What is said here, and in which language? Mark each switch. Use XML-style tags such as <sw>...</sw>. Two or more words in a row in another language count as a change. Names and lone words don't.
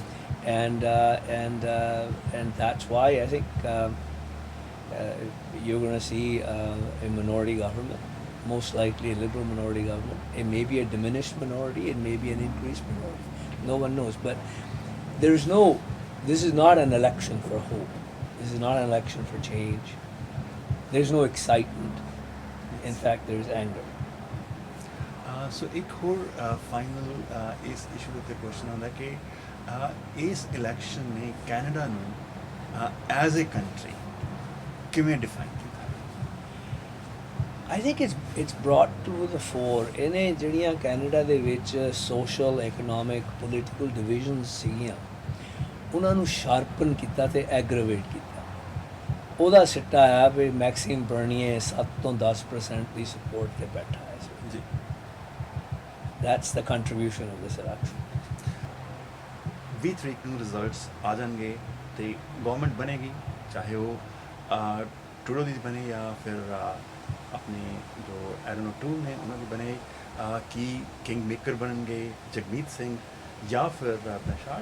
<en>And that's why I think you're going to see a minority government, most likely a Liberal minority government. It may be a diminished minority, it may be an increased minority. No one knows. But this is not an election for hope. This is not an election for change. There's no excitement. In fact, there's anger.</en> <pa>ਸੋ ਇੱਕ ਹੋਰ ਫਾਈਨਲ ਇਸ ਇਸ਼ੂ ਦੇ ਉੱਤੇ ਕੁਐਸਚਨ ਆਉਂਦਾ ਕਿ ਇਸ ਇਲੈਕਸ਼ਨ ਨੇ ਕੈਨੇਡਾ ਨੂੰ</pa> <en>as a country</en> <pa>ਕਿਵੇਂ ਡਿਫਾਈਨ ਕੀਤਾ?</pa> <en>I think it's brought to the fore</en> <pa>ਇਹਨੇ ਜਿਹੜੀਆਂ ਕੈਨੇਡਾ ਦੇ ਵਿੱਚ</pa> <en>social, economic, political divisions</en> <pa>ਸੀਗੀਆਂ ਉਹਨਾਂ ਨੂੰ ਸ਼ਾਰਪਨ ਕੀਤਾ ਤੇ ਐਗਰੇਵੇਟ ਕੀਤਾ। ਉਹਦਾ ਸਿੱਟਾ ਆ ਵੀ ਮੈਕਸਿਮ ਬਰਨੀਏ 7 ਤੋਂ 10% ਦੀ ਸਪੋਰਟ ਤੇ ਬੈਠਾ ਹੈ ਜੀ।</pa> <en>That's the contribution of this election.</en> <pa>20 ਤਰੀਕ ਨੂੰ ਰਿਜ਼ਲਟਸ ਆ ਜਾਣਗੇ ਤੇ ਗਵਰਨਮੈਂਟ ਬਣੇਗੀ, ਚਾਹੇ ਉਹ ਟਰੂਡੋ ਦੀ ਬਣੇ ਜਾਂ ਫਿਰ ਆਪਣੇ ਜੋ ਐਰਨ ਟੂਲ ਨੇ ਉਹਨਾਂ ਦੀ ਬਣੇ, ਕੀ</pa> <en>king maker</en> <pa>ਬਣਨਗੇ ਜਗਮੀਤ ਸਿੰਘ ਜਾਂ ਫਿਰ ਬੈਸ਼ਾਰਡ।</pa>